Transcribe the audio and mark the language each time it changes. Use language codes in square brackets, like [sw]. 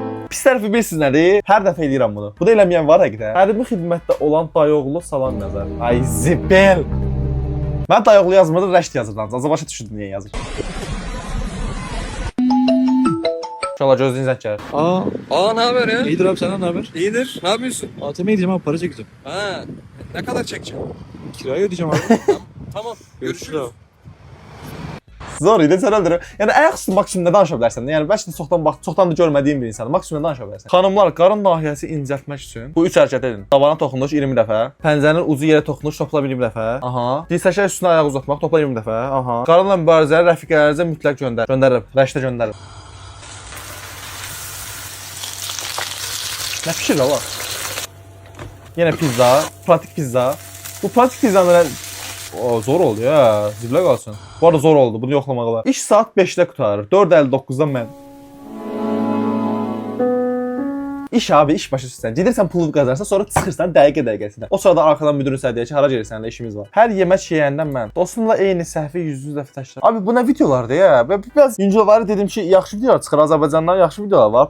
[az] Pis tərəfi bilirsiniz nədir? Hər dəfə eləyirəm bunu. Bu da eləməyən var həqiqətən. Hərbi xidmətdə olan dayıoğlu salam yazar. Ay zibel. Mən dayıoğlu yazmırdım, Rəşid yazırdım. Azə başa düşürdüm niyə yazır. İnşallah gözlüğün zəng gəlir. [tr] Aa ne haber ya? İyidir abi, senden ne haber? İyidir. Ne yapıyorsun? ATM'ye gideceğim abi, para çekeceğim. Ha. Ne kadar çekeceğim? Kirayı ödeyeceğim abi. Tamam. Görüşürüz abi. [az] Zor idi, sən öldürür. Yəni ayaqüstü maksimum nə danışa bilərsən? Yəni bəlkə də çoxdan da görmədiyin bir insanı maksimum nə danışa bilərsən? Xanımlar, qarın nahiyəsi incəltmək üçün bu 3 hərəkət edin. Tavana toxunuş 20 dəfə, pəncənin ucu yerə toxunuş toplam 20 dəfə. Aha. Dirsəşə üstünə ayaq uzatmaq toplam 20 dəfə. Aha. Qarınla mübarizələri rəfiqələrinizə mütləq göndər. Göndərirəm. Rəşdə göndərirəm. Nə pişir la? Yenə pizza, pratik pizza. Bu pratik pizzanın zor oldu ya, ziblə qalsın. Bu arada zor oldu, bunu yoxlamağa. İş saat 5-də qutarır, 4:59-da mən. İş abi, iş başa düşsən. Gedirsən pulu qazanırsan, sonra çıxırsan dəqiqə-dəqiqəsində. O sırada arxadan müdirin sənə deyir ki, hara gedirsən, səninlə işimiz var. Hər yemək yeyəndən mən dostumla eyni səhvi 100 dəfə təkrar. Abi bu nə videolardır ya? [tr] Ben biraz videoları [az] dedim ki, yaxşı videolar çıxır, Azərbaycandan yaxşı videolar var.